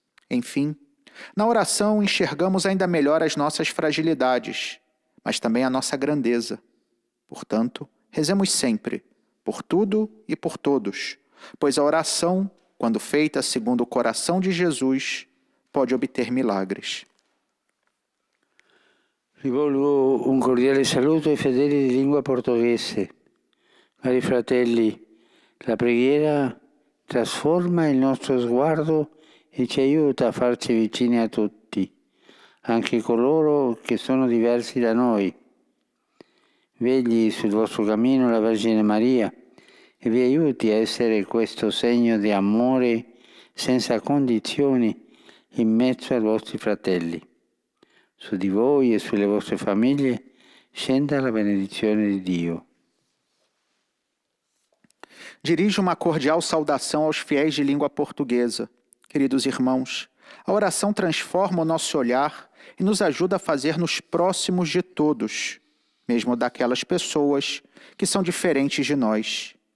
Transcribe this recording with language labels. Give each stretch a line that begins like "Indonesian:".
Portuguese: Enfim, na oração enxergamos ainda melhor as nossas fragilidades, mas também a nossa grandeza. Portanto, rezemos sempre, por tudo e por todos, pois a oração, quando feita segundo o coração de Jesus, pode obter milagres.
Italian: Rivolgo un cordiale saluto ai fedeli di lingua portoghese. Cari fratelli, la preghiera trasforma il nostro sguardo e ci aiuta a farci vicini a tutti, anche coloro che sono diversi da noi. Vegli sul vostro cammino la Vergine Maria e vi aiuti a essere questo segno di amore senza condizioni in mezzo ai vostri fratelli. Su di voi e sulle vostre famiglie scenda la benedizione di Dio.
Portuguese: Dirijo uma cordial saudação aos fiéis de língua portuguesa. Queridos irmãos, a oração transforma o nosso olhar e nos ajuda a fazer-nos próximos de todos, mesmo daquelas pessoas que são diferentes de nós.